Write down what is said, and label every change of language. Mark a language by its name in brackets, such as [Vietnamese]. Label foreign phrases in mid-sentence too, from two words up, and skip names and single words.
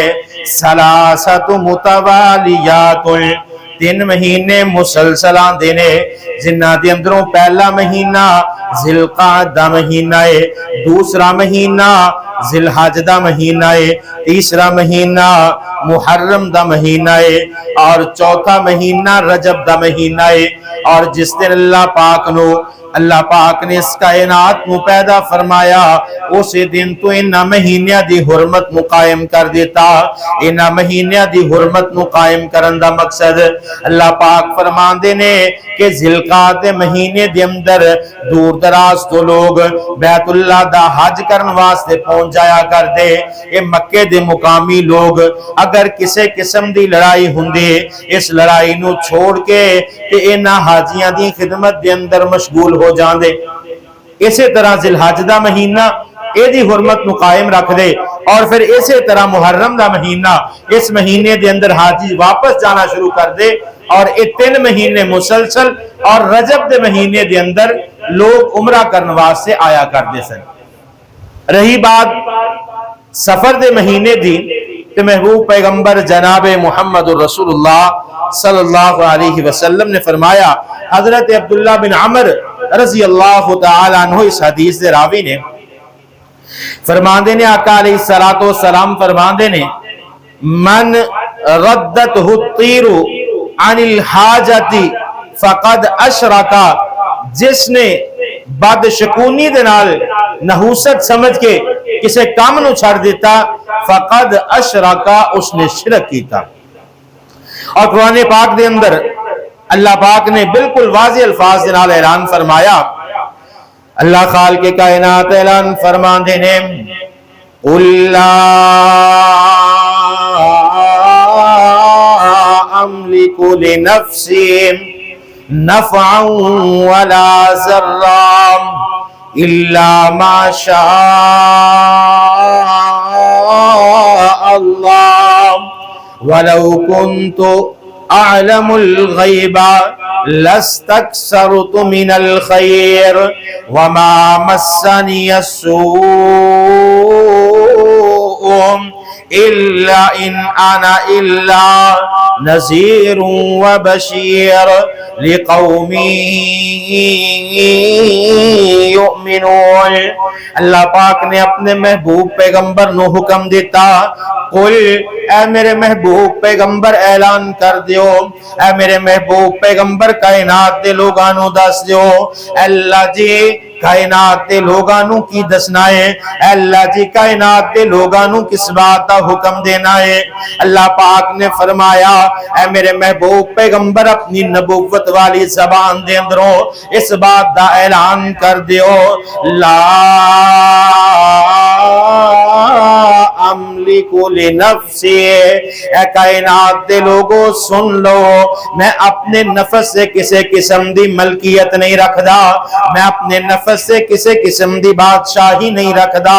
[Arabic] سلاسۃ متوالیات، [Punjabi] 3 مہینے مسلسلان دینے، جنہ دے اندروں پہلا مہینہ ذی القعدہ مہینہ ہے، دوسرا مہینہ ذی الحج دا مہینہ ہے، تیسرا مہینہ محرم دا مہینہ ہے، اور چوتھا مہینہ رجب دا مہینہ ہے۔ اور جس دن اللہ پاک نے اس کائنات نو پیدا فرمایا، اسی دن تو انہاں مہینیاں دی حرمت نو قائم کر دیتا۔ انہاں مہینیاں دی حرمت نو قائم کرن دا مقصد اللہ پاک فرماندے نے کہ ذی القعدہ مہینے دے اندر دور دراز تو لوگ بیت اللہ دا حج کرن واسطے پہنچ جایا کر دے۔ اے مکے دے مقامی لوگ اگر کسے قسم دی لڑائی ہوندی، اس لڑائی نو چھوڑ کے تے انہاں حاجیاں دی خدمت دے اندر مشغول ہو جاندے۔ اسی طرح ذی الحج دا مہینہ اے دی حرمت نو قائم رکھ دے، اور پھر اسی طرح محرم دا مہینہ، اس مہینے دے اندر حاجی واپس جانا شروع کر دے، اور اے 3 مہینے مسلسل، اور رجب دے مہینے دے اندر لوگ عمرہ کرنے واسطے آیا کرتے سن۔ رہی بات سفر دے مہینے دی، تو محبوب پیغمبر جناب محمد رسول اللہ [Arabic] صلی اللہ علیہ [Punjabi] وسلم نے فرمایا، حضرت عبداللہ بن عمر [Arabic] رضی اللہ تعالی عنہ [Punjabi] اس حدیث دے راوی نے فرماندے نے، آقا [Arabic] علیہ السلام [Punjabi] فرماندے نے، [Arabic] من ردتہ الطیر عن الحاجت فقد اشرکا، [Punjabi] جس نے بدشکونی دے نال نحوست سمجھ کے کسے کام نو چھڑ دیتا، [Arabic] فقد اشرکا، [Punjabi] اس نے شرک کیتا۔ اور قرآن پاک دے اندر اللہ پاک نے بالکل واضح الفاظ دے نال اعلان فرمایا، اللہ خالق کائنات اعلان فرماندے نے، [Arabic] قُل لا املک لنفسی نفعا ولا ضرا الا ما شاء اللہ ولو كنت اعلم الغیب لاستكثرت من الخیر وما مسنی السوء الا ان انا الا نذیر وبشیر لقوم یؤمنون۔ [Punjabi] اللہ پاک نے اپنے محبوب پیغمبر نو حکم دیتا، قل، اے میرے محبوب پیغمبر اعلان کر دیو، اے میرے محبوب پیغمبر کائنات دے لوگانو دس دیو، اللہ جی کائنات دے لوگانو کی دسنا ہے، اللہ جی کائنات دے لوگانو کس بات دا حکم دینا ہے۔ اللہ پاک نے فرمایا، اے میرے محبوب پیغمبر اپنی نبوت والی زبان دے اندروں اس بات دا اعلان کر دیو، [Arabic] لا املک لنفسی، [Punjabi] اے کائنات دے لوگو سن لو، میں اپنے نفس سے کسے قسم دی ملکیت نہیں رکھ دا، میں اپنے نفس سے کسے قسم دی بادشاہی نہیں رکھ دا۔